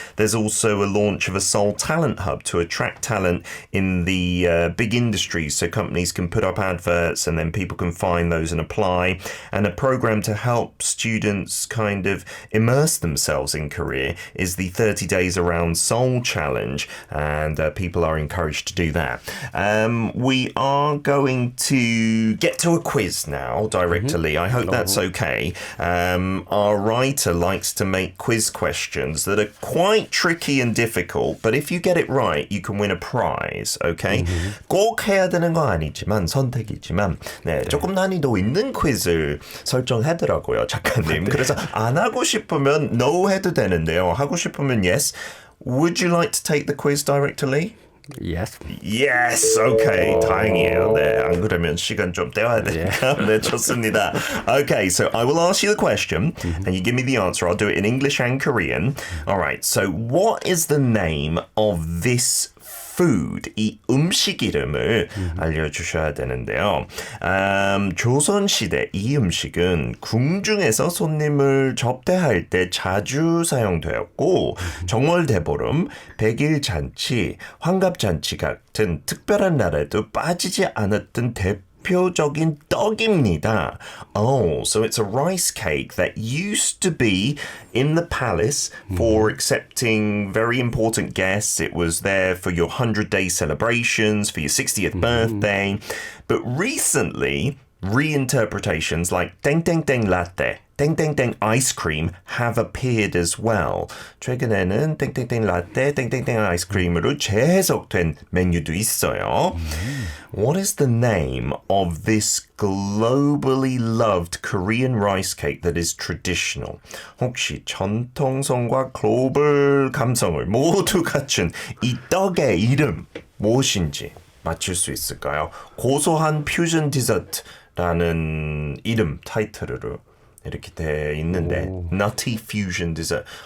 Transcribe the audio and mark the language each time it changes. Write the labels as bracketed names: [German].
[English] There's also a launch of a Seoul Talent Hub to attract talent in the big industries, so companies can put up adverts and then people can find those and apply, and a program to help students kind of immerse themselves in Korea is the 30 Days Around Seoul Challenge, and people are encouraged to do that. We are going to get to a quiz now directly. I hope that's okay. Our writer likes to make quiz questions that are quite tricky and difficult, but if you get it right, you can win a prize, okay? [Korean] 꼭 해야 되는 건 아니지만 선택이지만 조금 난이도 있는 퀴즈를 설정하더라고요, 작가님. 그래서 안 하고 싶으면 no 해도 되는데요. 하고 싶으면 yes. [English] Would you like to take the quiz directly? Yes. Yes, okay. [Korean] 다행이에요. 네, 안 그러면 시간 좀 떼어야 되니까. 네, 좋습니다. [English] Okay, so I will ask you the question, and you give me the answer. I'll do it in English and Korean. All right, so what is the name of this food, [Korean] 이 음식 이름을 알려주셔야 되는데요. 조선시대 이 음식은 궁중에서 손님을 접대할 때 자주 사용되었고 정월대보름, 백일잔치, 환갑잔치 같은 특별한 날에도 빠지지 않았던 대표적인 떡입니다. [English] Oh, so it's a rice cake that used to be in the palace for accepting very important guests. It was there for your 100-day celebrations, for your 60th birthday. But recently, reinterpretations like 땡땡땡 latte, 땡땡땡 ice cream have appeared as well. [Korean] 최근에는 땡땡땡 라떼, 땡땡땡 아이스크림으로 재해석된 메뉴도 있어요. [English] What is the name of this globally loved Korean rice cake that is traditional? [Korean] 혹시 전통성과 글로벌 감성을 모두 갖춘 이 떡의 이름 무엇인지 맞출 수 있을까요? 고소한 퓨전 디저트라는 이름 타이틀으로 이렇게 돼 있는데 [English] Nutty Fusion Dessert.